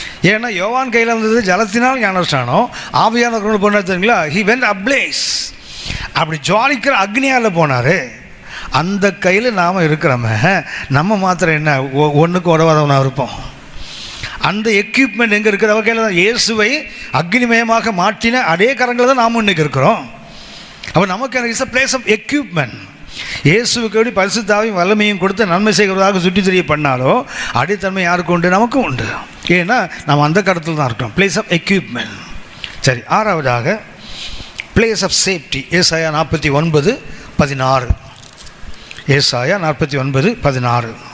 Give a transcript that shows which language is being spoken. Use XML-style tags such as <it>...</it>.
<ta>ஏன்னா யோவான் கையில் வந்தது ஜலத்தினால் ஞானஸ்நானம். ஆவியானவர் போனார் தெரியுங்களா?</ta> <en>He went ablaze.</en> <ta>அப்படி ஜுவாலிக்கிற அக்னியால் போனார். அந்த கையில் நாம் இருக்கிறோமே, நம்ம மாத்திரம் என்ன ஒன்றுக்கு உதவாதவனாக இருப்போம். அந்த எக்யூப்மெண்ட் எங்கே இருக்கிற அவர் கையில் தான். இயேசுவை அக்னிமயமாக மாற்றின அதே கரங்களில் தான் நாம் இன்றைக்கி இருக்கிறோம். அப்போ நமக்கு</ta> <en>It's a place of equipment.</en> <ta>இயேசுவுக்கு எப்படி பரிசுத்தாவையும் வல்லமையும் கொடுத்து நன்மை செய்கிறதாக சுற்றி தெரிய பண்ணாலோ அடித்தன்மை யாருக்கு உண்டு? நமக்கும் உண்டு. ஏன்னா நம்ம அந்த கருத்தில் தான் இருக்கோம்.</ta> <en>Place of equipment.</en> <ta>சரி, ஆறாவதாக</ta> <en>Place of safety.</en> <ta>ஏசாயா 49:16. ஏசாயா 49:16.</ta>